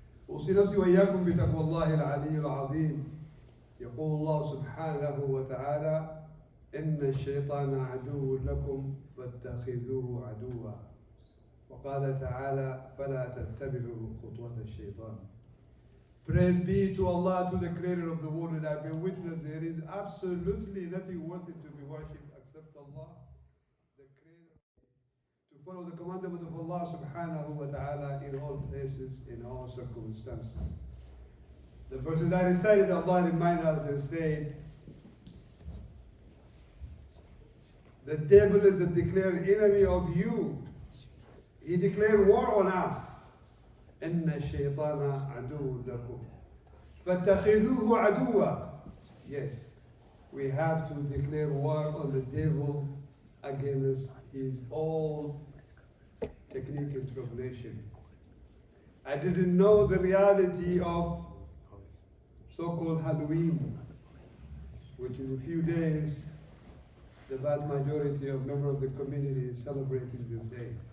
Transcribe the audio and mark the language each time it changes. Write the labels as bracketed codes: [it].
[ar] أوصي نفسي وإياكم بتقوى الله العلي العظيم يقول الله سبحانه وتعالى إن الشيطان عدو لكم فاتخذوه عدوا وقال تعالى فلا تتبعوا خطوات الشيطان. [en] Praise be to Allah, to the creator of the world, and I bear witness there is absolutely nothing worthy to be worshipped except Allah, the creator. To follow the commandment of Allah subhanahu wa ta'ala in all places, in all circumstances. The verses I recited, Allah reminded us and said, the devil is the declared enemy of you. He declared war on us. [ar] إن الشيطان عدو لكم فاتخذوه عدوا. [en] Yes, we have to declare war on the devil against his old technique and tribulation. I didn't know the reality of so-called Halloween, which is a few days the vast majority of members of the community is celebrating this day.